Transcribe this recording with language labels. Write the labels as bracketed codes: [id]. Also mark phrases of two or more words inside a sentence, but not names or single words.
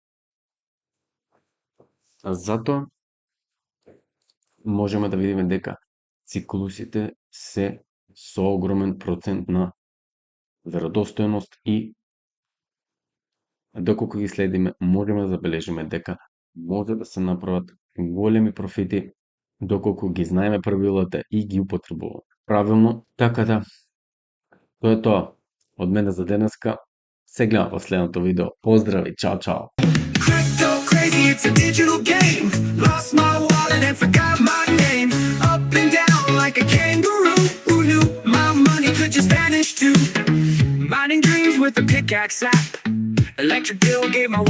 [mk] Затоа можеме да видиме дека циклусите се со огромен процент на веродостојност и доколку ги следиме, можеме да забележиме дека може да се направат големи профити доколку ги знаеме правилата и ги употребуваме правилно. Така да, тоа е тоа од мене за денеска. Се гледаме во следното видео. Поздрави, чао, чао! [en] Crypto crazy, it's a digital game. Lost my wallet and forgot my name. Up and down like a kangaroo. Who knew my money could just vanish too? Mining dreams with a pickaxe app. Electric bill gave my